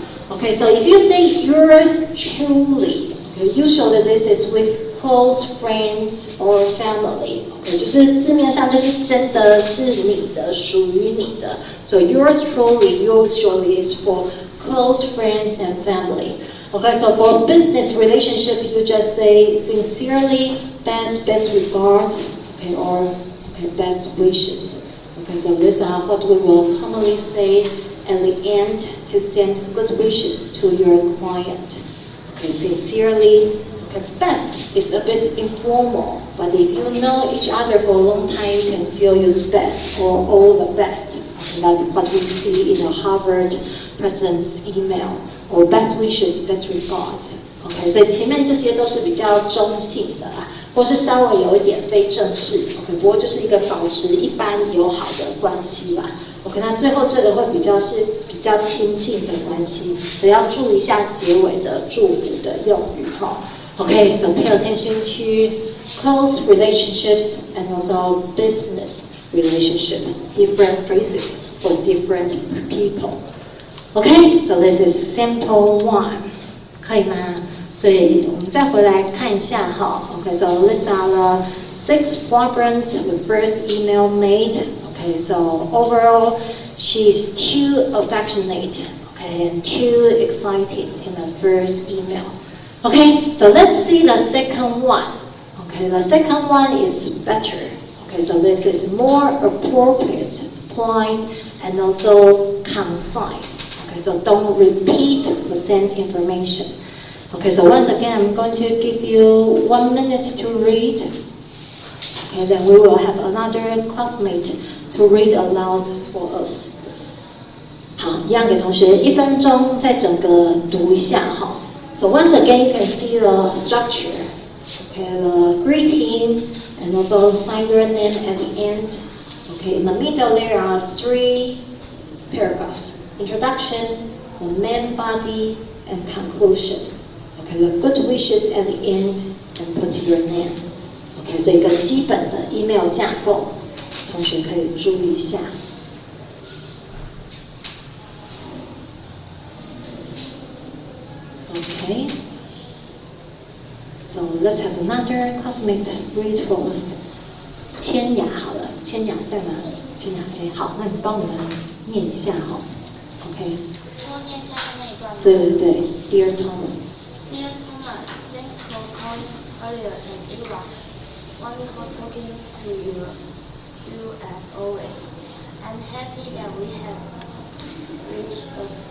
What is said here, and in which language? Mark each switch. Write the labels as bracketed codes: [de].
[en] OK, so if you say yours truly, okay, usually this is with close friends or family. [zh] OK, 就是字面上就是真的是你的，属于你的。 [en] So yours truly usually is for close friends and family. Okay, so for business relationship, you just say sincerely, best regards, okay, or okay, best wishes. Okay, so these are what we will commonly say at the end to send good wishes to your client. Okay, sincerely. Okay, best is a bit informal, but if you know each other for a long time, you can still use best or all the best. Okay, like what we see in the Harvard president's email, or best wishes, best regards. [zh] OK， 所以前面这些都是比较中性的啦，或是稍微有一点非正式。 OK， 不过就是一个保持一般友好的关系吧。 OK， 那最后这个会比较亲近的关系，所以要注意一下结尾的祝福的用语哈。 [en] Okay, so pay attention to close relationships and also business relationship, different phrases for different people. Okay, so this is sample 1. [zh] 可以吗？所以我们再回来看一下哈。 [en] Okay, so these are the 6 problems the first email made. Okay, so overall, she's too affectionate, okay, and too excited in the first email. Okay, so let's see the second one. Okay, the second one is better. Okay, so this is more appropriate, polite, and also concise. Okay, so don't repeat the same information. Okay, so once again, I'm going to give you 1 minute to read. Okay, then we will have another classmate to read aloud for us. [zh] 好，一样给同学1分钟，再整个读一下哈。 [en] So once again, you can see the structure. Okay, the greeting and also sign your name at the end. Okay, in the middle there are 3 paragraphs: introduction, the main body, and conclusion. Okay, the good wishes at the end, and put your name. [zh] Okay, 所以一个基本的 email 架构，同学可以注意一下。 [en] Okay, so let's have another classmate read for us. [zh] 千雅好了，千雅在哪里？千雅，好，那你帮我们念一下哈。 [en] OK。 [zh] 我念下面那一段吗？对对对 ， [en] Dear Thomas. Dear Thomas, thanks for calling earlier, and it was wonderful talking to you as always. I'm happy that we have reached a